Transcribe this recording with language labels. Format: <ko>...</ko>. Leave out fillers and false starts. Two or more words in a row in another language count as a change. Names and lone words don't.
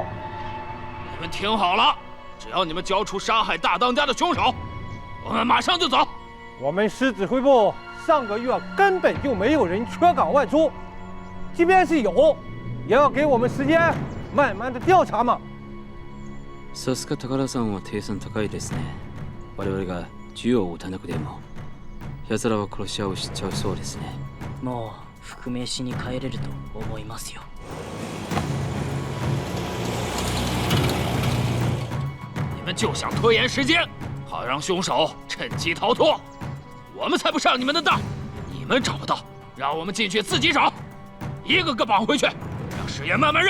<zh>你们听好了，只要你们交出杀害大当家的凶手，我们马上就走。我们师指挥部上个月根本就没有人缺岗外出，即便是有，也要给我们时间慢慢的调查嘛。</zh> <ja>さすが高田さんは計算高いですね。我々が銃を撃たなくても、奴らは殺し合うしちゃうそうですね。もう復命しに帰れると思いますよ。</ja> <zh>你们就想拖延时间，好让凶手趁机逃脱。我们才不上你们的当，你们找不到，让我们进去自己找，一个个绑回去，让实验慢慢认。</zh>